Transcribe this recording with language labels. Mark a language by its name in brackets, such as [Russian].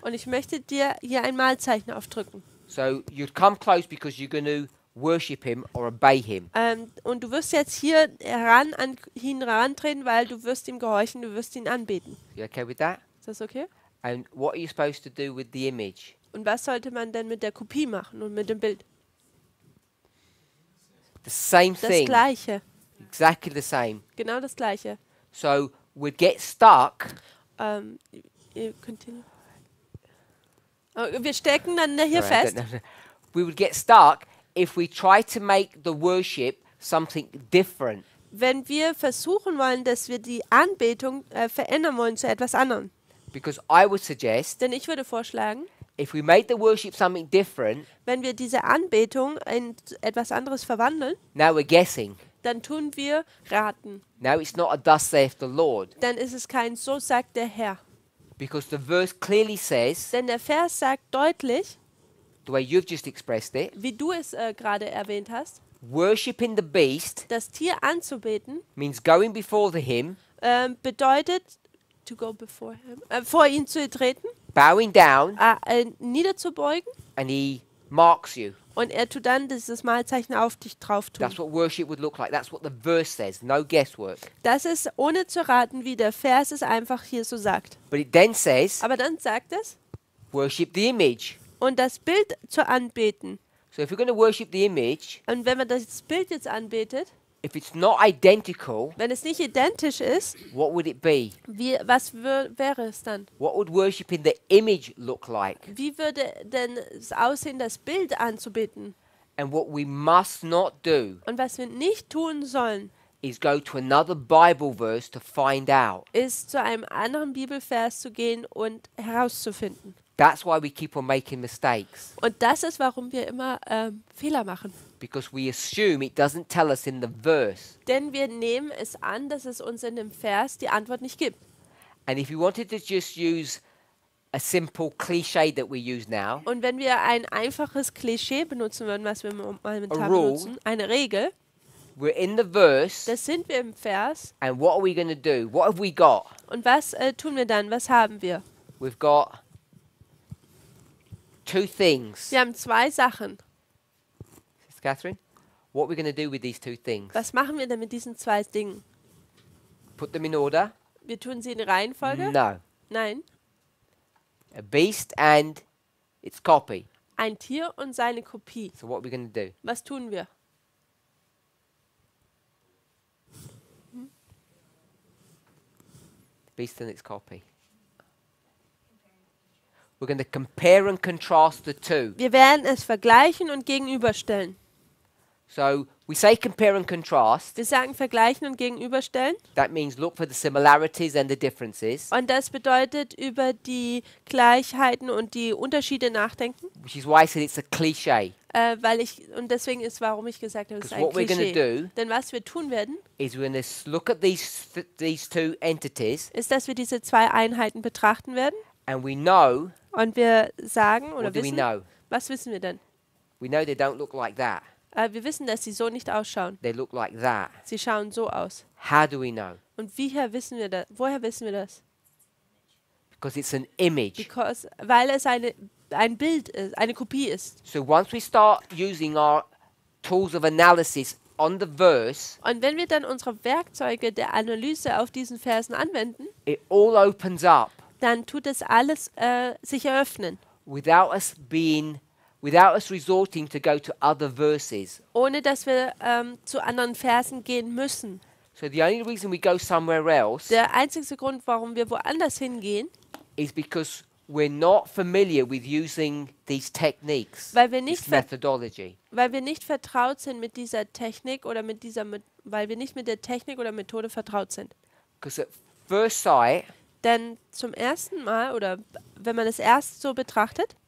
[German] und ich möchte dir hier ein Mahlzeichen aufdrücken. [English] So you'd come close because you're going to worship him or obey him. [German] Und du wirst jetzt hier an ihn herantreten, weil du wirst ihm gehorchen, du wirst ihn anbeten. [English] You okay with that? [German] Ist das okay? [English] And what are you supposed to do with the image? [German] Und was sollte man denn mit der Kopie machen und mit dem Bild? [English] The same [German] Das [English] thing. [German] Gleiche. [English] Exactly the same. [German] Genau das Gleiche. [English] So we'd get stuck. Continue. [German] Oh, wir stecken dann hier [English] Sorry, I [German] fest. [English] don't know. We would get stuck if we try to make the worship something different. [German] Wenn wir versuchen wollen, dass wir die Anbetung verändern wollen zu etwas anderem. [English] Because I would suggest [German] Denn ich würde vorschlagen, [English] if we made the worship something different, [German] wenn wir diese Anbetung in etwas anderes verwandeln, [English] now we're guessing. [German] dann tun wir raten. [English] Now it's not a thus saith the Lord. [German] Dann ist es kein so sagt der Herr. [English] Because the verse clearly says, [German] Denn der Vers sagt deutlich, [English] the way you've just expressed it, [German] wie du es gerade erwähnt hast, [English] worshipping the beast [German] das Tier anzubeten [English] means going before him, [German] bedeutet, [English] to go before him, [German] vor ihn zu treten, [English] bowing down, [German] niederzubeugen [English] and he marks you. [German] und er tut dann dieses Mahlzeichen auf dich drauf tun. [English] That's what worship would look like. That's what the verse says. No guesswork. [German] Das ist ohne zu raten, wie der Vers es einfach hier so sagt. [English] But it then says, [German] Aber dann sagt es, [English] worship the image. [German] und das Bild zu anbeten. [English] So if we're going to worship the image, [German] Und wenn man das Bild jetzt anbetet, [English] if it's not identical, [German] wenn es nicht identisch ist, [English] what would it be? [German] was wäre es dann? [English] What would worshiping the image look like? [German] Wie würde denn es aussehen, das Bild anzubeten? [English] And what we must not do [German] Und was wir nicht tun sollen, [English] is go to another Bible verse to find out. [German] ist zu einem anderen Bibelvers zu gehen und herauszufinden. [English] That's why we keep on making mistakes, [German] Und das ist, warum wir immer Fehler machen. [English] because we assume it doesn't tell us in the verse. [German] Denn wir nehmen es an, dass es uns in dem Vers die Antwort nicht gibt. [English] And if you wanted to just use a simple cliche that we use now, [German] Und wenn wir ein einfaches Klischee benutzen würden, was wir momentan [English] A rule. [German] benutzen, eine Regel, [English] we're in the verse, [German] das sind wir im Vers. [English] and what are we going to do? What have we got? [German] Und was tun wir dann? Was haben wir? [English] We've got two things. [German] Wir haben zwei Sachen. [English] Sister Catherine, what are we going to do with these two things? [German] Was machen wir denn mit diesen zwei Dingen? [English] Put them in order? [German] Wir tun sie in Reihenfolge? [English] No. [German] Nein. [English] A beast and its copy. [German] Ein Tier und seine Kopie. [English] So what are we going to do? [German] Was tun wir? [English] Beast and its copy. We're going to compare and contrast the two. [German] Wir werden es vergleichen und gegenüberstellen. [English] So we say compare and contrast. [German] Wir sagen vergleichen und gegenüberstellen. [English] That means look for the similarities and the differences, [German] Und das bedeutet über die Gleichheiten und die Unterschiede nachdenken. [English] which is why I said it's a cliche. [German] Und deswegen ist, warum ich gesagt habe, es ist ein [English] what we're going to [German] Klischee. [English] do [German] Denn was wir tun werden, [English] is we're going to look at these two entities, [German] ist, dass wir diese zwei Einheiten betrachten werden. [English] and we know, [German] Und wir sagen oder [English] what do we [German] wissen, [English] know? [German] was wissen wir denn? [English] We know they don't look like that. [German] Wir wissen, dass sie so nicht ausschauen. [English] They look like that. [German] Sie schauen so aus. [English] How do we know? [German] Und woher wissen wir das? [English] Because it's an image. [German] Weil es ein Bild ist, eine Kopie ist. [English] So once we start using our tools of analysis on the verse, [German] Und wenn wir dann unsere Werkzeuge der Analyse auf diesen Versen anwenden, [English] it all opens up [German] dann tut es alles sich eröffnen, [English] without us resorting to go to other verses. [German] ohne dass wir zu anderen Versen gehen müssen. [English] So the only reason we go somewhere else [German] Der einzige Grund, warum wir woanders hingehen, [English] is because we're not familiar with using these techniques, [German] weil wir nicht, this methodology. weil wir nicht vertraut sind mit dieser Technik oder weil wir nicht mit der Technik oder Methode vertraut sind. [English] Because at first sight, [German] Denn zum ersten Mal oder wenn man es erst so betrachtet,